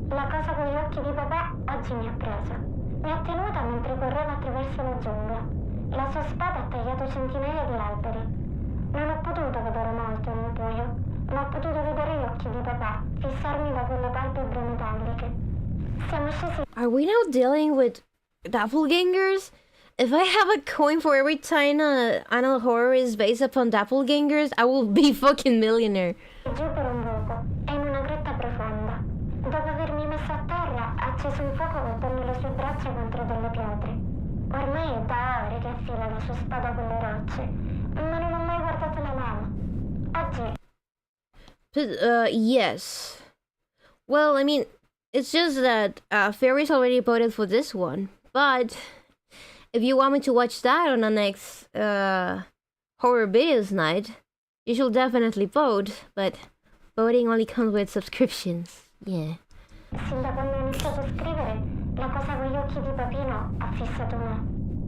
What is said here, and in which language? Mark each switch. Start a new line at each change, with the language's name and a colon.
Italian: La cosa con gli occhi di papà oggi mi ha presa. Mi ha tenuta mentre correva attraverso la giungla. La sua spada ha tagliato centinaia di alberi. Non ho potuto vedere molto nel buio, ma ho potuto vedere gli occhi di papà fissarmi da quelle palpebre metalliche. Siamo scesi.
English: Are we now dealing with doppelgangers? If I have a coin for every time analog horror is based upon doppelgangers, I will be fucking millionaire.
Italian: Giù per un buco e in una grotta profonda. Dopo avermi messo a terra, ha acceso un fuoco colpendo le sue braccia contro delle pietre. Ormai è da ore che affila la sua spada con le rocce, ma non ho mai guardato la lama. Oggi
English: But, yes. Well, I mean, it's just that Fairy's already voted for this one. But if you want me to watch that on the next horror videos night, you should definitely vote. But voting only comes with subscriptions. Yeah.
Italian: sin da quando ho iniziato a scrivere, la cosa con gli occhi di papino ha fissato me.